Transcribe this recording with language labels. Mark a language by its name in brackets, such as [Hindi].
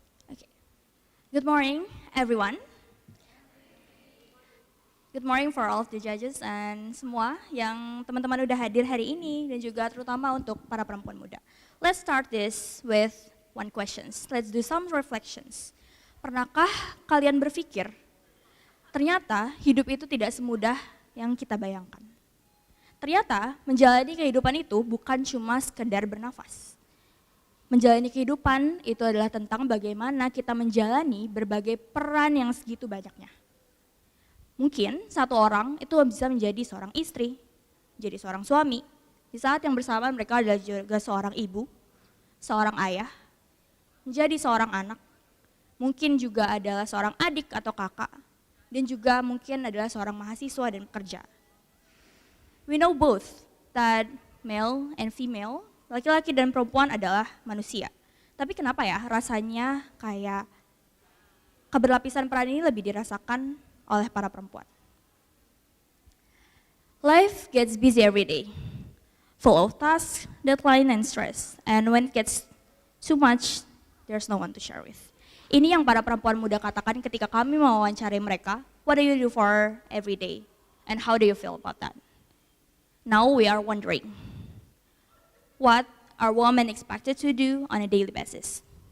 [English] Okay. Good morning, everyone. Good morning for all of the judges and [Indonesian] semua yang teman-teman udah hadir hari ini dan juga terutama untuk para perempuan muda. [English] Let's start this with one questions. Let's do some reflections. [Indonesian] Pernahkah kalian berpikir ternyata hidup itu tidak semudah yang kita bayangkan? Ternyata menjalani kehidupan itu bukan cuma sekedar bernafas. Menjalani kehidupan itu adalah tentang bagaimana kita menjalani berbagai peran yang segitu banyaknya. Mungkin satu orang itu bisa menjadi seorang istri, jadi seorang suami. Di saat yang bersamaan mereka adalah juga seorang ibu, seorang ayah, menjadi seorang anak. Mungkin juga adalah seorang adik atau kakak, dan juga mungkin adalah seorang mahasiswa dan pekerja. [English] We know both that male and female, [Indonesian] laki-laki dan perempuan adalah manusia. Tapi kenapa ya rasanya kayak keberlapisan peran ini lebih dirasakan oleh para perempuan? [English] Life gets busy every day, full of tasks, deadline, and stress. And when it gets too much, there's no one to share with. [Indonesian] Ini yang para perempuan muda katakan ketika kami mewawancari mereka, [English] what do you do for every day? And how do you feel about that? Now we are wondering, what are women expected to do on a daily basis?